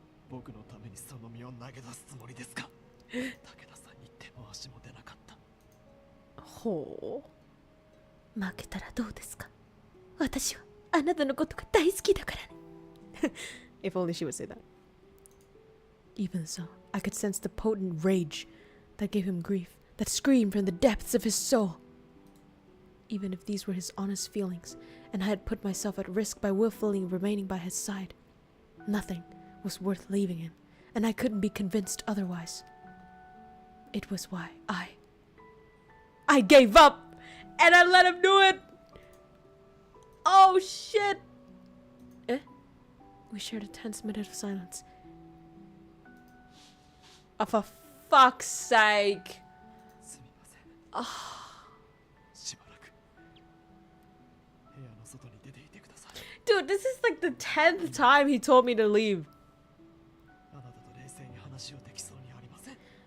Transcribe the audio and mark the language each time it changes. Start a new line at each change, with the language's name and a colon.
Japanese: 僕のためにその身を投げ出すつもりですか。武田さんに手も足も出なかった。ほう。負けたらどうですか。私はあなたのことが大好きだからね。
English: If only she would say that. Even so, I could sense the potent rage that gave him grief, that screamed from the depths of his soul. Even if these were his honest feelings, and I had put myself at risk by willfully remaining by his side, nothing was worth leaving him, and I couldn't be convinced otherwise. It was why I gave up, and I let him do it! Oh shit! Eh? We shared a tense minute of silence. Oh, for fuck's sake!
Japanese: すみません。
English: Oh.
Japanese: しばらく部屋の外に出ていてください。
English: Dude, this is like the 10th time he told me to leave.
Japanese: あなたと冷静に話をできそうにありません。